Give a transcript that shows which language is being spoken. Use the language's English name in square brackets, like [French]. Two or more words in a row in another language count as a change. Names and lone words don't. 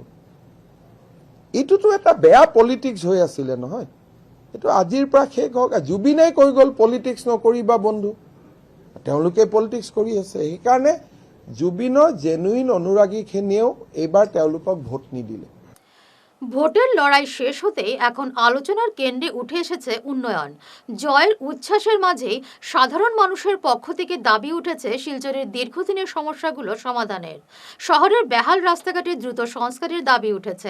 [Assamese] এইটোতো এটা বেয়া পলিটিক্স হৈ আছিলে নহয়। এইটো আজিৰ পৰা শেষ হওক। জুবিনে কৈ গ'ল পলিটিক্স নকৰিবা বন্ধু, তেওঁলোকে পলিটিক্স কৰি আছে। সেইকাৰণে জুবিনৰ জেনুইন অনুৰাগীখিনিয়েও এইবাৰ তেওঁলোকক ভোট নিদিলে। [Bangla] ভোটের লড়াই শেষ হতেই এখন আলোচনার কেন্দ্রে উঠে এসেছে উন্নয়ন। জয়ের উচ্ছ্বাসের মাঝেই সাধারণ মানুষের পক্ষ থেকে দাবি উঠেছে শিলচরের দীর্ঘদিনের সমস্যাগুলো সমাধানের। শহরের বেহাল রাস্তাঘাটে দ্রুত সংস্কারের দাবি উঠেছে।